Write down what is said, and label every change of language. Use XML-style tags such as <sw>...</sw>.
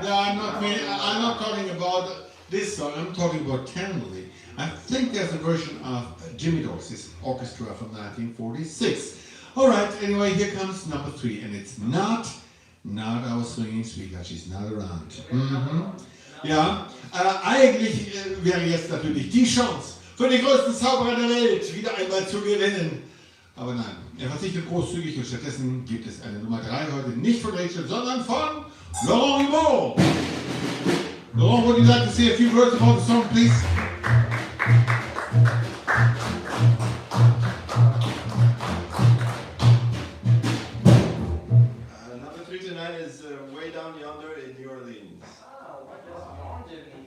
<en>No, I'm not talking about this song. I'm talking about Tenderly. I think there's a version of Jimmy Dorsey's orchestra from 1946. All right. Anyway, here comes number 3, and it's not our swinging sweetheart. She's not around.</en> <de>Ja, eigentlich wäre jetzt natürlich die Chance für den größten Zauberer der Welt wieder einmal zu gewinnen. Aber nein, er verzichtet großzügig und stattdessen gibt es eine Nummer 3 heute nicht von Rachel, sondern von Laurent Humeau.</de> <en>Laurent, would you like to say a few words about the song, please? Number 3 tonight is Way Down Yonder in New Orleans. Oh, what does Laurent do?</en>